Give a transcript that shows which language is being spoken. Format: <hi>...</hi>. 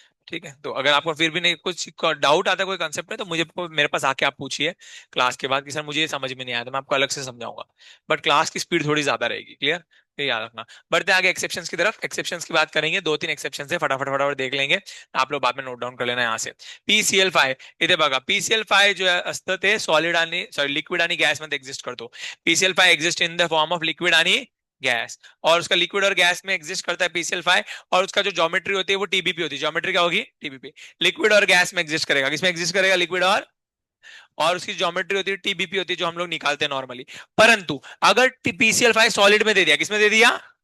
<hi>ठीक है, तो अगर आपको फिर भी नहीं कुछ डाउट आता है कोई कंसेप्ट में तो मुझे मेरे पास आके आप पूछिए क्लास के बाद कि सर मुझे ये समझ में नहीं आया, तो मैं आपको अलग से समझाऊंगा। बट क्लास की स्पीड थोड़ी ज्यादा रहेगी। क्लियर, ये याद रखना। बढ़ते हैं आगे एक्सेप्शंस की तरफ, एक्सेप्शंस की बात करेंगे, दो तीन एक्सेप्शन है, फटाफट फटाफट देख लेंगे, आप लोग बाद में नोट डाउन कर लेना यहाँ से।</hi> <mr>PCl5, इथे बघा PCl5 जो असतं ते सॉलिड आणि सॉरी लिक्विड आणि गॅस मध्ये एक्झिस्ट करतो।</mr> <hi>PCl5</hi> <en>exist in the form of liquid</en> <mr>आणि</mr> <hi>गैस, और उसका लिक्विड और गैस में एग्जिस्ट करता है PCl5, और उसका जो ज्योमेट्री होती है वो TBP होती है। ज्योमेट्री क्या होगी? TBP। लिक्विड और गैस में एग्जिस्ट करेगा, किसमें एग्जिस्ट करेगा? लिक्विड और उसकी ज्योमेट्री होती है TBP होती है, जो हम लोग निकालते हैं नॉर्मली। परंतु अगर PCl5 सॉलिड में दे दिया, किसमें दे दिया?</hi>